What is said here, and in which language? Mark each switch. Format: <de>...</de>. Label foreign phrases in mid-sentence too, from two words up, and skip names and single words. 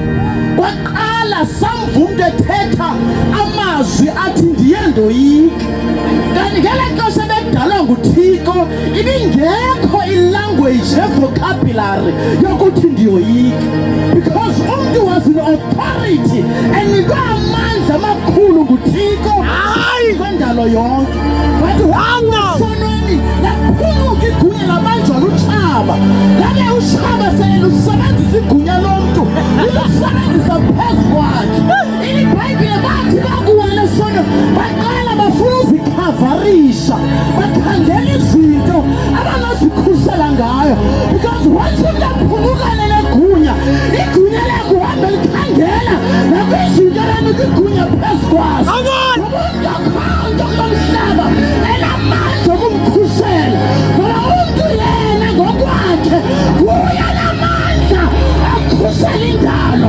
<xh>Kwaqala samvumntu ethetha amazwi athi ndiye ndoyika. Kanti ngale xesha bedalwa nguThixo ibingekho ilanguage evocabulary yokuthi ndiyoyika, because umuntu</xh> <en>was in authority</en> <xh>enikwe amandla amakhulu nguThixo kwendalo yonke. But sonweni laphuluka igunya labanjwa lutshaba. Ngabe utshaba selusebenzisa igunya lomntu lilusebenzisa phezu kwakhe. IBhayibhile bathi bakuwela sono baqala bafuna uzikhavarisha, bakhangela izinto abangazikhusela ngayo,</xh> <en>because once</en> <xh>umuntu aphulukane negunya, igunya lakho uhambe likhangela nakwizinto alanika igunya phezu kwazo. Umuntu akhonto kulomhlaba enamandla okumkhusela, ngoba umuntu yena ngokwakhe uyanamandla akhusela indalo.</xh>